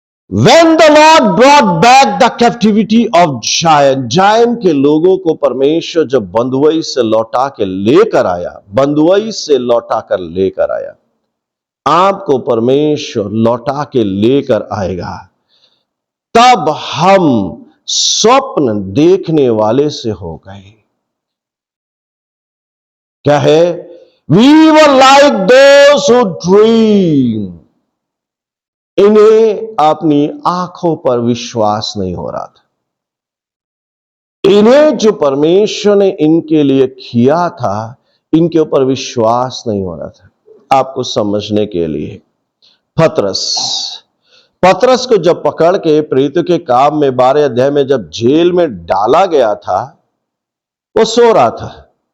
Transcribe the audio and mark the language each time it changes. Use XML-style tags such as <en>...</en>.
<hi>When the Lord brought back the captivity of Jayan के लोगों को परमेश्वर जब बंधुआई से लौटा के लेकर आया, बंधुआई से लौटा कर लेकर आया, आपको परमेश्वर लौटा के लेकर आएगा, तब हम स्वप्न देखने वाले से हो गए। क्या है?</hi> <en>We were like those who dream।</en> <hi>इन्हें अपनी आंखों पर विश्वास नहीं हो रहा था। इन्हें जो परमेश्वर ने इनके लिए किया था, इनके ऊपर विश्वास नहीं हो रहा था। आपको समझने के लिए, पतरस को जब पकड़ के प्रेरितों के काम में 12 अध्याय में जब जेल में डाला गया था, वो सो रहा था।</hi>